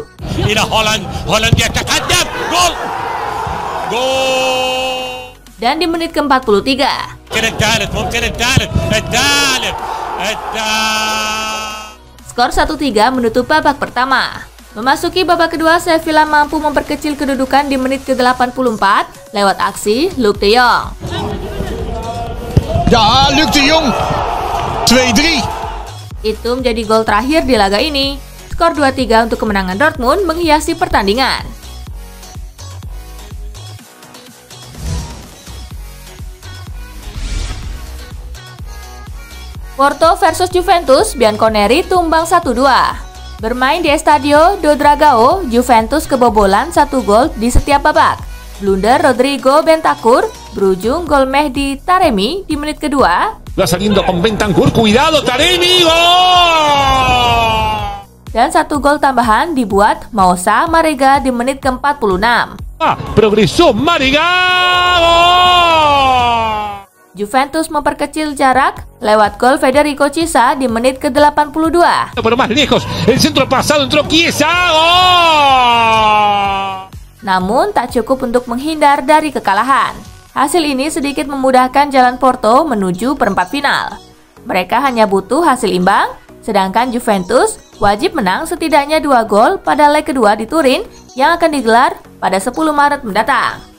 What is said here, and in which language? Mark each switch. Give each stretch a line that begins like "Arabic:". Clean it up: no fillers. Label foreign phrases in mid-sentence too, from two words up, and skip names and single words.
Indonesian: Dan di menit ke-43. Skor 1-3 menutup babak pertama. Memasuki babak kedua, Sevilla mampu memperkecil kedudukan di menit ke-84 lewat aksi Luuk de Jong. Ja, Luuk de Jong. 2-3. Itu menjadi gol terakhir di laga ini. Skor 2-3 untuk kemenangan Dortmund menghiasi pertandingan. Porto versus Juventus, Bianconeri tumbang 1-2. Bermain di Estadio do Dragao, Juventus kebobolan 1 gol di setiap babak. Blunder Rodrigo Bentancur berujung gol Mehdi Taremi di menit kedua.
Spanish: Va saliendo con Bentancur, cuidado Taremi, gol!
Indonesian: Dan 1 gol tambahan dibuat Moussa Marega di menit ke-46.
Spanish: Progresó Marega, gol!
Indonesian: Juventus memperkecil jarak lewat gol Federico Chiesa di menit ke-82.
Spanish: Pero más lejos, el centro pasado entró Chiesa, gol!
Indonesian: Namun tak cukup untuk menghindar dari kekalahan. Hasil ini sedikit memudahkan jalan Porto menuju perempat final. Mereka hanya butuh hasil imbang, sedangkan Juventus wajib menang setidaknya 2 gol pada leg kedua di Turin yang akan digelar pada 10 Maret mendatang.